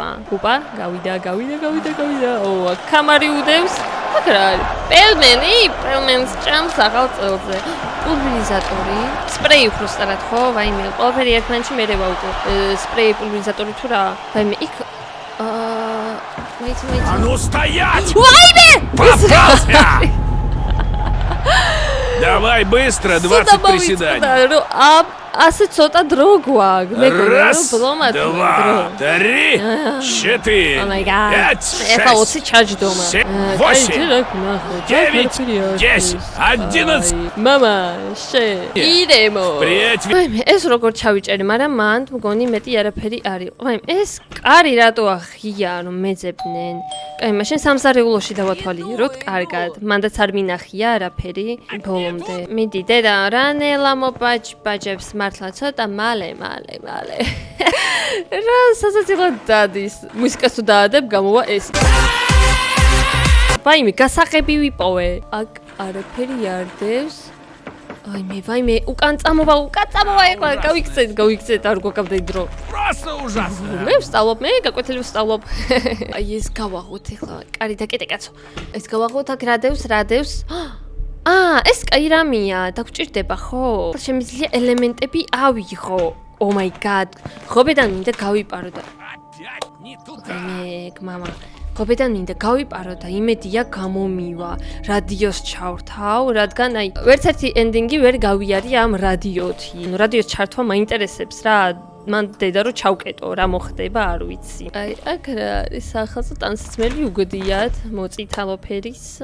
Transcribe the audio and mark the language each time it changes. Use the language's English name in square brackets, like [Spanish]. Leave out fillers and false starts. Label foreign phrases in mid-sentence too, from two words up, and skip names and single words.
[Georgian] უპა, გავიდა. აქ კამარი უდევს. აქ რა არის? პელმენს ჭამს აღარ წელზე. პულვერიზატორი, სპრეი უფრო სწორად ხო? ვაიმე, ყველაფერი ერთმანეთში მე ვაუყო. სპრეი, პულვერიზატორი თუ რა? ვაიმე, იქ მაიცი. [Russian] А ну стоять! [Georgian] ვაიმე! [Russian] Попался! Давай быстро, 20 приседаний. [Georgian] ასე ცოტა დრო გვაქვს. მე გქონდა რომ [Russian] Раз, [Georgian] ბლომად [Russian] два, три, четыре, [English] Oh my god. [Russian] пять, [Georgian] ეხლა 20 [Russian] шесть, [Georgian] ჩაჯდომა. 7, 8, 9, 10, 11. მამა, იდემო. [Russian] Впредь. [Georgian] ვაიმე, ეს როგორ ჩავიჭერი, მაგრამ მანდ მგონი მეტი არაფერი არის. ვაიმე, ეს კარი რატო აღია, რომ მეძებნენ? კაი, მაშინ სამსარეულოში დავათვალიეროთ კარგად. მანდაც არ მინახია არაფერი ბოლომდე. მიდი, დედა, რანელა მოპაჭებს მართლა ცოტა მალე. რა სასაცილოდ დადის. მუსიკას თუ დაადებ, გამოვა ეს. ვაიმე, გასაღები ვიპოვე. აქ არაფერი არ დევს. ვაიმე, უკან წამოვა, ეხლა გავიქცეთ, არ გვაქვს დრო. [Russian] Просто ужасно. [Georgian] მე ვსწავლობ, მე გაკვეთილი ვსწავლობ. აი ეს გავაღოთ ეხლა. კარი დაკეტე კაცო. ეს გავაღოთ აქ რადევს. ეს კაი რამია, დაგჭირდება ხო? შემიძლია ელემენტები ავიღო. [English] Oh my god. [Georgian] ხობედან მინდა გავიპარო და [Russian] Опять не туда. [Georgian] მამა. ხობედან მინდა გავიპარო და იმედია გამომივა. რადიოს ჩავრთავ, რადგან აი ვერც ერთი ენდინგი ვერ გავიარე ამ რადიოთი. ნუ რადიოს ჩართვა მაინტერესებს რა. მან დედა რო ჩავკეტო, რა მოხდება, არ ვიცი. აი, აქ რა არის სახალხო ტანსაცმელი უგდიათ, მოწითალო ფერის.